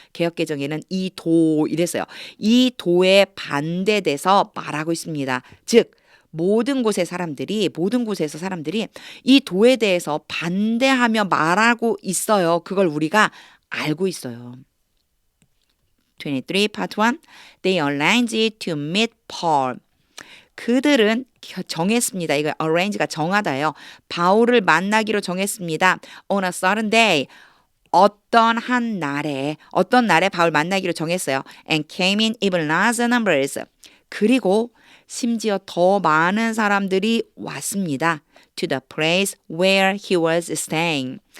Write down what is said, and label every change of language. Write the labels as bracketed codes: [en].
[ko] 개역개정에는 이 도 이랬어요. 이 도에 반대돼서 말하고 있습니다. 즉 모든 곳에서 사람들이 이 도에 대해서 반대하며 말하고 있어요. 그걸 우리가 알고 있어요. [en] 23 part 1. They arranged to meet Paul. [ko] 그들은 정했습니다. 이거 arrange가 정하다예요. 바울을 만나기로 정했습니다. [en] On a certain day. [ko] 어떤 날에 바울 만나기로 정했어요. [en] And came in even larger numbers. [ko] 그리고 심지어 더 많은 사람들이 왔습니다. [en] To the place where he was staying.